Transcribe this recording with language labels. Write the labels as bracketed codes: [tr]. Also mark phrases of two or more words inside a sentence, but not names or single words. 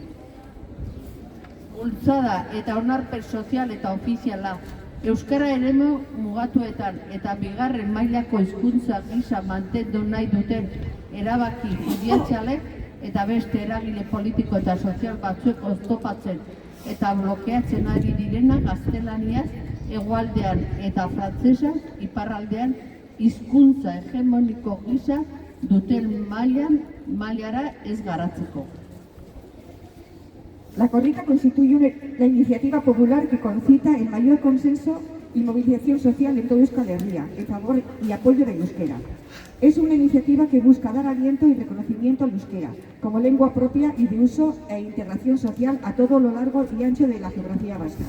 [eu] Bultzada eta onarpen sozial eta ofiziala euskara eremu mugatuetan eta bigarren mailako hizkuntza gisa mantendu nahi duten erabaki judizialek eta beste eragile politiko eta sozial batzuek oztopatzen eta blokeatzen ari direna gaztelaniaz hegoaldean eta frantsesa iparraldean hizkuntza hegemoniko gisa duten mailara ez garatzeko. [es] La Korrika constituye la iniciativa popular que concita el mayor consenso y movilización social en toda Euskal Herria en favor y apoyo del euskera. Es una iniciativa que busca dar aliento y reconocimiento al euskera como lengua propia y de uso e integración social a todo lo largo y ancho de la geografía vasca.